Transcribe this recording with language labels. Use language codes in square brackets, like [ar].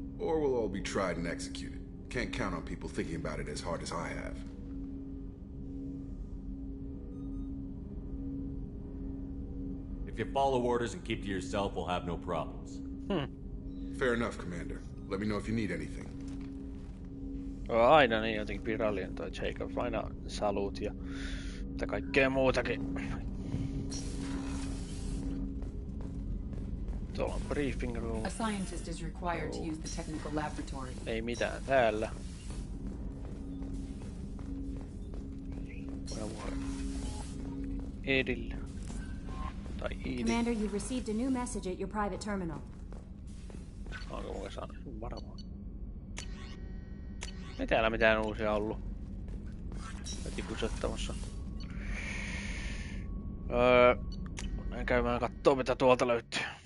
[en] Or we'll all be tried and executed. Can't count on people thinking about it as hard as I have. If you follow orders and keep to yourself, we'll have no problems. Fair enough, Commander. Let me know if you need anything. [fi] Aina niin jotenkin virallinen toi Jacob. Aina salut ja mitä kaikkea muutakin. Tuolla on briefing room. [en] A scientist is required to use the technical laboratory. [fi] Ei mitään täällä. Edillä. Tai Edillä. [en] Commander, you've received a new message at your private terminal. [fi] Onko mulle saanut varmaan? Ei täällä mitään uusia ollut. Heti kusettamassa. Mennään käymään kattoo mitä tuolta löytyy.